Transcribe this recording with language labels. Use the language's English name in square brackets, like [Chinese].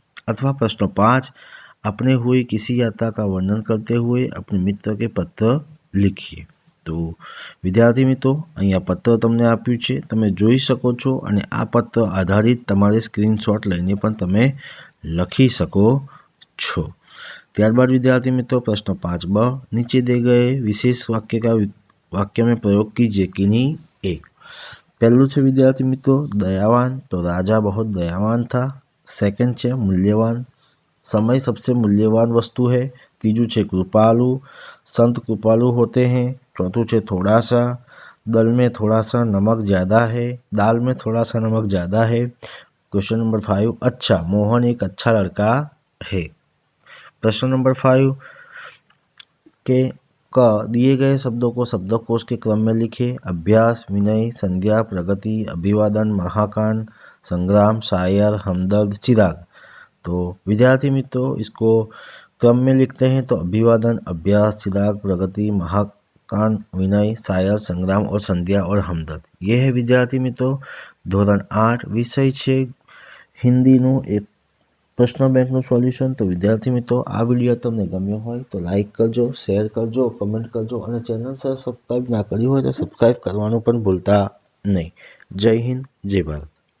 [Hindi] अथवा प्रश्न 5, अपने हुई किसी यात्रा का वर्णन करते हुए अपने मित्र के पत्र लिखिए। [Gujarati] तो विद्यार्थी મિત્રો, અહીંયા પત્ર તમને આપ્યું છે, તમે જોઈ શકો છો અને આ પત્ર આધારિત તમારે સ્ક્રીનશોટ લઈને પણ તમે લખી શકો છો। ત્યારબાદ વિદ્યાર્થી મિત્રો પ્રશ્ન 5ब, [Hindi] नीचे दिए गए विशेष वाक्य में प्रयोग कीजिए किन्हीं एक। पहलू है विद्यार्थी मित्रों दयावान, तो राजा बहुत दयावान था। सेकंड है मूल्यवान, समय सबसे मूल्यवान वस्तु है। तीजू है कृपालु, संत कृपालु होते हैं। चौथू है थोड़ा सा, दाल में थोड़ा सा नमक ज़्यादा है। क्वेश्चन नंबर 5, अच्छा, मोहन एक अच्छा लड़का है। प्रश्न नंबर 5 के दिए गए शब्दों को शब्दकोश के क्रम में लिखे। अभ्यास, विनय, संध्या, प्रगति, अभिवादन, महाकान, संग्राम, शायर, हमदर्द, चिराग। तो विद्यार्थी मित्रों इसको क्रम में लिखते हैं तो अभिवादन, अभ्यास, चिराग, प्रगति, महाकान, विनय, शायर, संग्राम और संध्या और हमदर्द। ये है विद्यार्थी मित्रों [Gujarati] ધોરણ 8 विषय છે હિન્દીનું એક પ્રશ્ન બેંકનું સોલ્યુશન। તો વિદ્યાર્થી મિત્રો આ વિડીયો તમને ગમ્યો હોય તો લાઇક કરજો, શેર કરજો, કમેન્ટ કરજો અને ચેનલ સબસ્ક્રાઈબ ના કરી હોય તો સબસ્ક્રાઈબ કરવાનું પણ ભૂલતા નહીં। જય હિન્દ, જય ભારત।